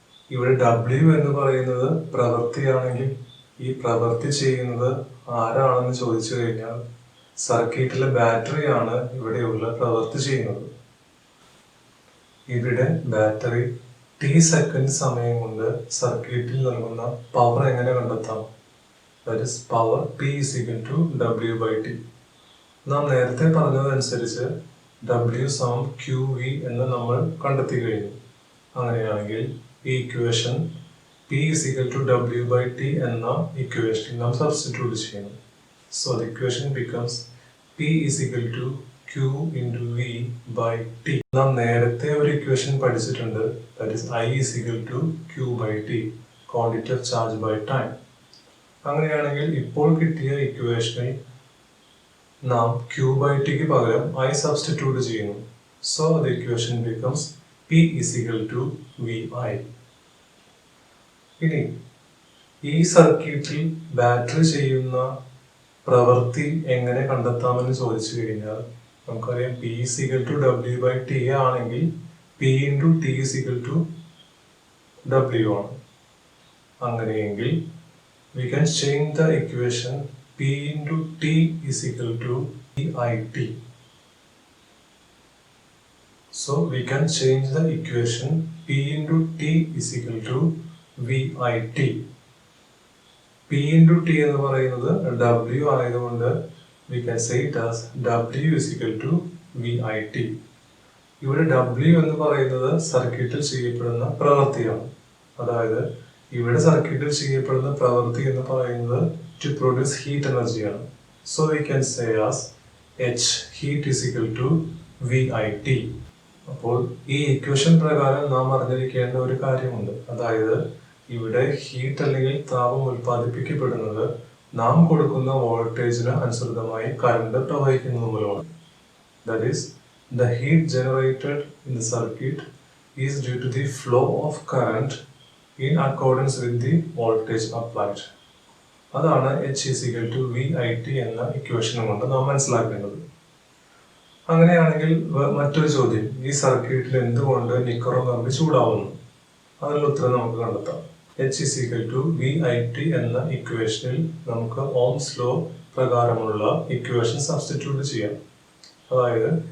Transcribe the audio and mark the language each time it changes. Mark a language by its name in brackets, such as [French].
[Malayalam] ഇവിടെ W എന്ന് പറയുന്നത് പ്രവൃത്തിയാണെങ്കിൽ ഈ പ്രവൃത്തി ചെയ്യുന്നത് ആരാണെന്ന് ചോദിച്ചു കഴിഞ്ഞാൽ സർക്യൂട്ടിലെ ബാറ്ററിയാണ് ഇവിടെയുള്ള പ്രവൃത്തി ചെയ്യുന്നത്. ഇവിടെ ബാറ്ററി T സെക്കൻഡ് സമയം കൊണ്ട് സർക്യൂട്ടിൽ നൽകുന്ന പവർ എങ്ങനെ കണ്ടെത്താം? [English] That is power P is equal to W by T. [Malayalam] നാം നേരത്തെ പറഞ്ഞതനുസരിച്ച് W സമം QV എന്ന് നമ്മൾ കണ്ടെത്തി കഴിഞ്ഞു. അങ്ങനെയാണെങ്കിൽ ഈ equation [English] P is equal to W by T [Malayalam] എന്ന ഇക്വേഷൻ നാം സബ്സ്റ്റിറ്റ്യൂട്ട് ചെയ്യുന്നു. [English] So the equation becomes P is equal to Q into V by T. [Malayalam] നാം നേരത്തെ ഒരു ഇക്വേഷൻ പഠിച്ചിട്ടുണ്ട്. [English] That is I is equal to Q by T, quantity of charge by time. [Malayalam] അങ്ങനെയാണെങ്കിൽ ഇപ്പോൾ കിട്ടിയ ഇക്വേഷനിൽ നാം Q by T ക്ക് പകരം I സബ്സ്റ്റിറ്റ്യൂട്ട് ചെയ്യുന്നു. [English] So the equation becomes P is equal to VI. [Malayalam] ഇനി ഈ സർക്യൂട്ടിൽ ബാറ്ററി ചെയ്യുന്ന പ്രവൃത്തി എങ്ങനെ കണ്ടെത്താമെന്ന് ചോദിച്ചു കഴിഞ്ഞാൽ നമുക്കറിയാം [English] P is equal to W by T [Malayalam] ആണെങ്കിൽ [English] P into T is equal to W [Malayalam] ആണ്. [English] അങ്ങനെയെങ്കിൽ we can change the equation P into T is equal to VIT. So we can change the equation P into T is equal to VIT. P into T [Malayalam] എന്ന് പറയുന്നത് W ആയതുകൊണ്ട് [English] we can say it as W is equal to VIT. [Malayalam] ഇവിടെ W എന്ന് പറയുന്നത് സർക്യൂട്ടിൽ ചെയ്യപ്പെടുന്ന പ്രവൃത്തിയാണ്. അതായത് ഇവിടെ സർക്യൂട്ടിൽ ചെയ്യപ്പെടുന്ന പ്രവൃത്തി എന്ന് പറയുന്നത് [English] to produce heat [Malayalam] എനർജിയാണ്. [English] So we can say as H heat is equal to VIT. [Malayalam] അപ്പോൾ ഈ ഇക്വേഷൻ പ്രകാരം നാം അറിഞ്ഞിരിക്കേണ്ട ഒരു കാര്യമുണ്ട്. അതായത് ഇവിടെ ഹീറ്റ് അല്ലെങ്കിൽ താപം ഉൽപ്പാദിപ്പിക്കപ്പെടുന്നത് നാം കൊടുക്കുന്ന വോൾട്ടേജിന് അനുസൃതമായി കറണ്ട് പ്രവഹിക്കുന്നത് മൂലമാണ്. [English] That is, the heat generated in the circuit is due to the flow of current in accordance with the voltage applied. [Malayalam] അതാണ് [English] H is equal to VIT [Malayalam] എന്ന ഇക്വേഷൻ കൊണ്ട് നാം മനസ്സിലാക്കേണ്ടത്. അങ്ങനെയാണെങ്കിൽ മറ്റൊരു ചോദ്യം, ഈ സർക്യൂട്ടിൽ എന്തുകൊണ്ട് നിക്കറും കമ്പി ചൂടാവുന്നു? അതിനുള്ള ഉത്തരം നമുക്ക് കണ്ടെത്താം. [English] H is equal to VIT [Malayalam] എന്ന ഇക്വേഷനിൽ നമുക്ക് ഓംസ് ലോ പ്രകാരമുള്ള ഇക്വേഷൻ സബ്സ്റ്റിറ്റ്യൂട്ട് ചെയ്യാം. അതായത്